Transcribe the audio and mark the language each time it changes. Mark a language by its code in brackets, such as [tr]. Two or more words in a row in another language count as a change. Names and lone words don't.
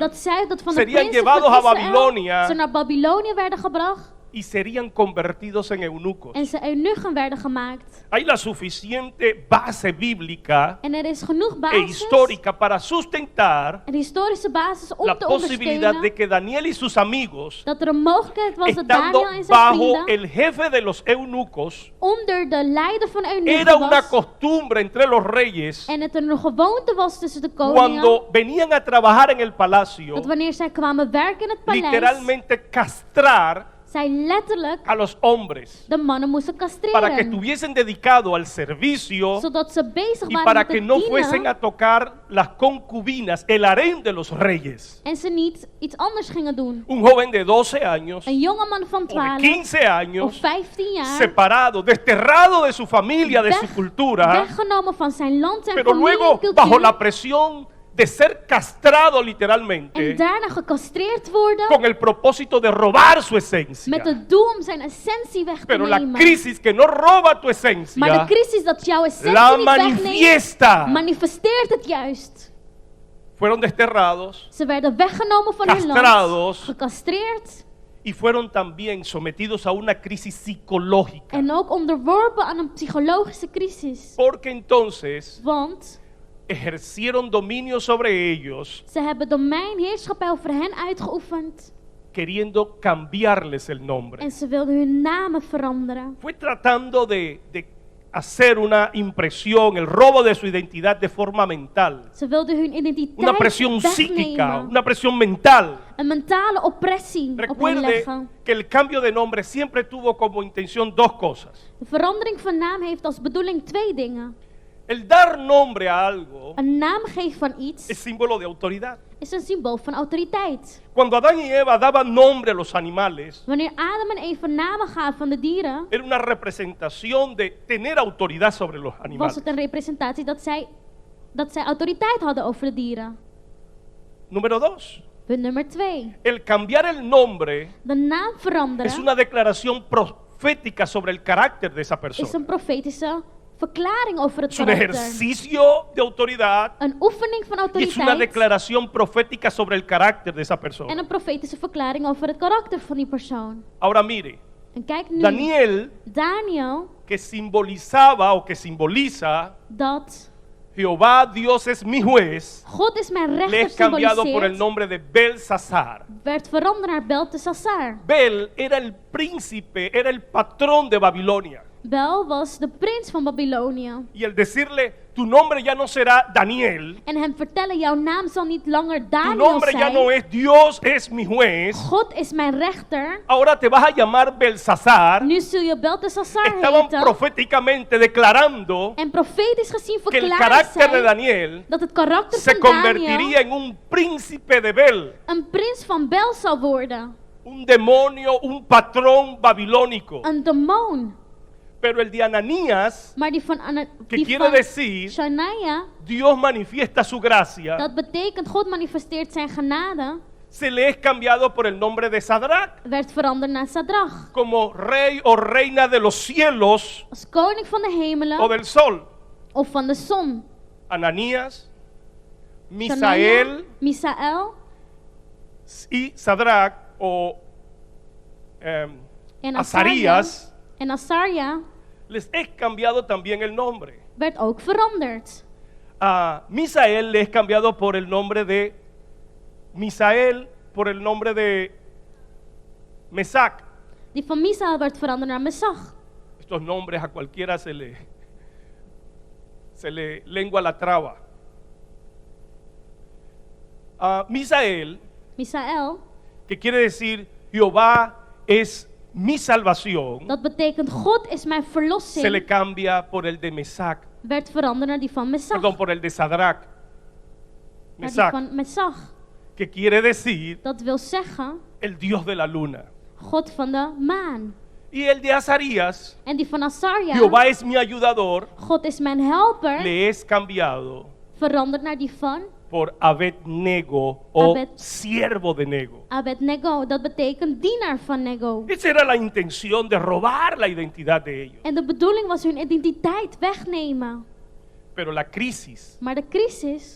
[nl] dat zei dat van de [es] serían [nl] prinsen [es] llevados [nl] van [es] a [nl] Israël [es] Babilonia [nl] ze naar Babylonië werden gebracht [es] y serían convertidos en eunucos. [nl] en ze eunuchen werden gemaakt. [es] Hay la suficiente base bíblica [nl] En er is genoeg e basis, [es] histórica para sustentar [nl] een historische basis om [es] la [nl] te [es] posibilidad de [nl] ondersteunen [es] que Daniel y sus amigos, [nl] dat er een mogelijkheid was dat [es] estando [nl] Daniel en zijn [es] bajo [nl] vrienden [es] el jefe de los eunucos, [nl] onder de leider van [es] era [nl] eunuchen [es] una [nl] was [es] costumbre entre los reyes [nl] en het een gewoonte was tussen de koningen [es] cuando venían a trabajar en el palacio, [nl] dat wanneer zij kwamen werken in het paleis, [es] literalmente castrar [nl] zij letterlijk [es] a los hombres [nl] de mannen moesten [es] para que [nl] castreren, [es] estuviesen dedicados al servicio [nl] zodat ze bezig [es] y [nl] waren [es] para [nl] met [es] que [nl] het [es] no fuesen [nl] dienen [es] a tocar las concubinas, el harén de los reyes. [nl] en ze niet iets anders gingen doen. [es] Un joven de 12 años [nl] Een jongeman van [es] o de [nl] 12 [es] 15 [nl] of [es] años, [nl] 15 jaar, [es] separado, desterrado de su familia, de su cultura, [nl] weggenomen van zijn land en [es] pero [nl] familie en [es] luego bajo [nl] cultuur, [es] la presión de ser castrado [nl] en [es] literalmente [nl] daarna gecastreerd worden [es] con el propósito de robar su [nl] met [es] esencia. [nl] het doel om zijn essentie weg te [es] Pero la [nl] nemen. [es] crisis que no roba tu [nl] Maar [es] esencia, [nl] de crisis dat jouw essentie [es] la [nl] niet wegneemt, [es] manifiesta. [nl] manifesteert het juist. [es] Fueron desterrados [nl] Ze werden weggenomen van hun land, [es] Castrados. [nl] gecastreerd [es] y fueron también sometidos a una crisis psicológica. [nl] en ook onderworpen aan een psychologische crisis. [es] Porque entonces [nl] Want [es] ejercieron dominio sobre ellos, [nl] ze hebben domein, heerschappij over hen uitgeoefend [es] queriendo cambiarles el nombre. [nl] en ze wilden hun namen veranderen. [es] Fue tratando de hacer una impresión, el robo de su identidad de forma mental. [nl] Ze wilden hun identiteit [es] Una presión psíquica, [nl] wegnemen. [es] una presión mental. [nl] Een mentale oppressie op hen [es] Recuerde [nl] leggen. [es] que el cambio de nombre siempre tuvo como intención dos cosas. [nl] De verandering van naam heeft als bedoeling 2 dingen. [es] El dar nombre a algo [nl] Een naam geven van iets [es] es símbolo de autoridad. [nl] is een symbool van autoriteit. [es] Cuando Adán y Eva daban nombre a los animales, [nl] Wanneer Adam en Eva namen gaven van de dieren, [es] era una representación de tener autoridad sobre los [nl] was [es] animales. [nl] het een representatie dat zij autoriteit hadden over de dieren. [es] Número 2. [nl] Punt nummer 2. [es] El cambiar el nombre [nl] De naam [es] es [nl] veranderen [es] una declaración profética sobre el carácter de esa [nl] is [es] persona. [nl] een profetische verklaring over het [es] Es un [nl] karakter. [es] ejercicio de autoridad [nl] Een oefening van [es] y es una [nl] autoriteit [es] declaración profética sobre el carácter de esa persona. [nl] en een profetische verklaring over het karakter van die persoon. [es] Ahora mire, [nl] En kijk nu, [es] Daniel, [nl] Daniel, [es] que simbolizaba o que simboliza [nl] dat [es] Jehová Dios es mi juez, [nl] God is mijn [es] le [nl] rechter [es] es cambiado por el [nl] symboliseert, [es] nombre de Belsasar. [nl] werd veranderd naar Beltesassar. [es] Bel era el príncipe, era el patrón de Babilonia. [nl] Bel was de prins van Babylonië. [es] Y el decirle, tu nombre ya no será Daniel, [nl] En hem vertellen, jouw naam zal niet langer [es] tu [nl] Daniel [es] nombre ya [nl] zijn. [es] no es Dios es mi juez, [nl] God is mijn rechter. [es] ahora te vas a llamar Belsasar. [nl] Nu zul je Beltesassar [es] Estaban [nl] heten. [es] proféticamente declarando [nl] En profetisch gezien [es] que el [nl] verklaarde [es] carácter de [nl] zij [es] Daniel [nl] dat het karakter [es] se [nl] van Daniel [es] convertiría en un príncipe de Bel, [nl] een prins van Bel zal worden. [es] un demonio, un patrón babilónico. [nl] Een demon. [es] Pero el de Ananías, [nl] Maar die van, [es] que [nl] die [es] quiere [nl] van [es] decir, [nl] Shania, [es] Dios manifiesta su gracia, [nl] dat betekent God manifesteert zijn genade, [es] se le es cambiado por el nombre de Sadrach, [nl] werd veranderd naar Sadrach. [es] como rey o reina de los cielos [nl] Als koning van de [es] o [nl] hemelen [es] del sol. [nl] of van de zon. [es] Ananías, [nl] Shania, [es] Misael [nl] Misael [es] y Sadrach o [nl] en [es] Azarías, [nl] en Azaria [es] les es cambiado también el nombre. [nl] werd ook veranderd. [es] A Misael le es cambiado por el nombre de Misael, por el nombre de Mesac. [nl] Die van Misael werd veranderd naar Mesach. [es] Estos nombres a cualquiera se le lengua la traba. A Misael, [nl] Misael, [es] que quiere decir Jehová es mi salvación, [nl] dat betekent God is mijn [es] se le [nl] verlossing, [es] cambia por el de Mesac, [nl] werd veranderd naar die van Mesach. [es] perdón, por el de Sadrach. [nl] Naar die [es] Mesac, [nl] van Mesach. [es] que quiere decir [nl] Dat wil zeggen, [es] el Dios de la luna. [nl] God van de maan. [es] Y el de Azarías, [nl] En die van Azaria, [es] Jehová es mi ayudador, [nl] God is mijn helper, [es] le es cambiado [nl] veranderd naar die van [es] por Abednego o [nl] Abed- [es] siervo de Nego. [nl] Abednego. Dat betekent dienaar van Nego. [es] Esa era la intención de robar la identidad de ellos. [nl] En de bedoeling was hun identiteit wegnemen. [es] Pero la crisis [nl] Maar de crisis,